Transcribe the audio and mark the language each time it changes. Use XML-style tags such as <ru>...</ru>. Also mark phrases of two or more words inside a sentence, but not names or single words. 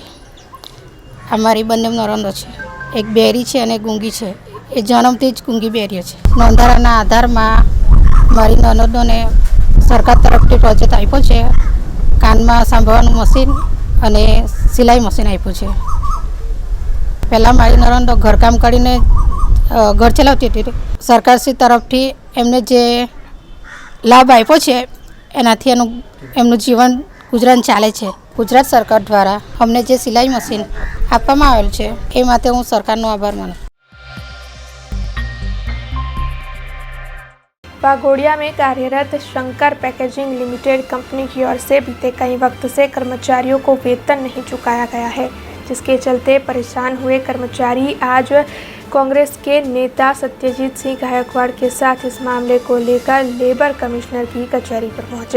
<gu>અમારી બને નરંદો હૈ, એક બેરી હૈ ઔર ગૂંગી હૈ। એ જન્મથી જ ગૂંગી બેરી છે. નોંધારાના આધાર માં મારી નણંદો ને સરકાર તરફ પ્રોજેક્ટ આપ્યો છે, કાન માં સાંભળવાનું મશીન અને સિલાઈ મશીન આપ્યું છે। પહેલા મારી નણંદો ઘરકામ કરીને ઘર ચલાવતી હતી। સરકારશ્રી તરફથી એમને જે લાભ આપ્યો છે એનાથી એમનું જીવન ગુજરાન ચાલે છે। ગુજરાત સરકાર દ્વારા અમને જે સિલાઈ મશીન આપવામાં આવેલ છે એ માટે હું સરકારનો આભાર માનું।</gu> <hi>वाघोडिया में कार्यरत शंकर पैकेजिंग लिमिटेड कंपनी की ओर से बीते कई वक्त से कर्मचारियों को वेतन नहीं चुकाया गया है, जिसके चलते परेशान हुए कर्मचारी आज कांग्रेस के नेता सत्यजीत सिंह गायकवाड़ के साथ इस मामले को लेकर लेबर कमिश्नर की कचहरी पर पहुंचे।</hi>